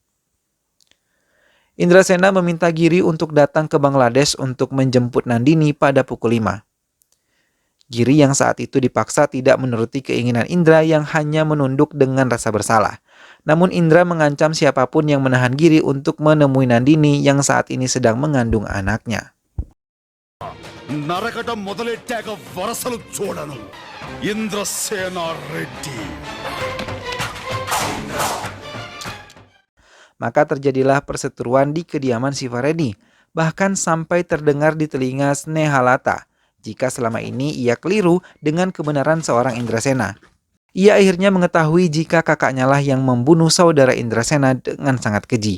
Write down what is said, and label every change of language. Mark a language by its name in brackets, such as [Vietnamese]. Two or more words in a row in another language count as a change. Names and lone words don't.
[Indonesian] Indrasena meminta Giri untuk datang ke Bangladesh untuk menjemput Nandini pada pukul 5. Giri yang saat itu dipaksa tidak menuruti keinginan Indra yang hanya menunduk dengan rasa bersalah. Namun Indra mengancam siapapun yang menahan Giri untuk menemui Nandini yang saat ini sedang mengandung anaknya. [Telugu] నరకటం మొదలెట్టాక వరసలు చూడను. ఇంద్రసేన రెడ్డి. [Indonesian] Maka terjadilah perseteruan di kediaman Sivaredi, bahkan sampai terdengar di telinga Snehalata jika selama ini ia keliru dengan kebenaran seorang Indrasena. Ia akhirnya mengetahui jika kakaknya lah yang membunuh saudara Indrasena dengan sangat keji.